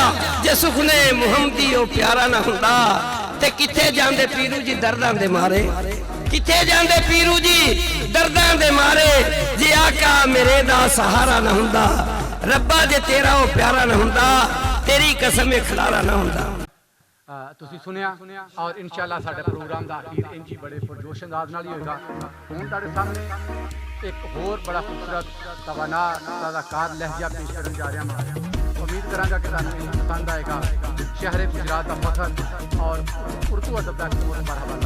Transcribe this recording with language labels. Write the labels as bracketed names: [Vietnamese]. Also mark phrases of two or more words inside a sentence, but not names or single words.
[Punjabi] ਜੇ ਸੁਖਨੇ ਮੁਹੰਮਦੀ ਵੋ ਪਿਆਰਾ ਨਾ ਹੁੰਦਾ, ਤੇ ਕਿੱਥੇ ਜਾਂਦੇ ਪੀਰੂ ਜੀ ਦਰਦਾਂ ਦੇ ਮਾਰੇ, ਕਿੱਥੇ ਜਾਂਦੇ ਪੀਰੂ ਜੀ ਦਰਦਾਂ ਦੇ ਮਾਰੇ। ਜੇ ਆਕਾ ਮੇਰੇ ਦਾ ਸਹਾਰਾ ਨਾ ਹੁੰਦਾ, ਰੱਬਾ ਜੇ ਤੇਰਾ ਵੋ ਪਿਆਰਾ ਨਾ ਹੁੰਦਾ, ਤੇਰੀ ਕਸਮ ਖਲਾਰਾ ਨਾ ਹੁੰਦਾ। ਤੁਸੀਂ ਸੁਣਿਆ ਔਰ ਇਨਸ਼ਾਅੱਲਾ ਸਾਡੇ ਪ੍ਰੋਗਰਾਮ ਦਾ ਅਖੀਰ ਇੰਜੀ ਬੜੇ ਪੁਰਜੋਸ਼ ਅੰਦਾਜ਼ ਨਾਲ ਹੀ ਹੋਏਗਾ। ਹੁਣ ਤੁਹਾਡੇ ਸਾਹਮਣੇ ਇੱਕ ਹੋਰ ਬੜਾ ਖੂਬਸੂਰਤ ਤਵਾਨਾ ਅਦਾਕਾਰ ਲਹਿਜਾ ਪੇਸ਼ ਕਰਨ ਜਾ ਰਿਹਾ ਹਾਂ। ਉਮੀਦ ਕਰਾਂਗਾ ਕਿ ਤੁਹਾਨੂੰ ਪਸੰਦ ਆਏਗਾ। [Urdu] شہر گجرات کا فخر اور اردو ادب کا مرحبا.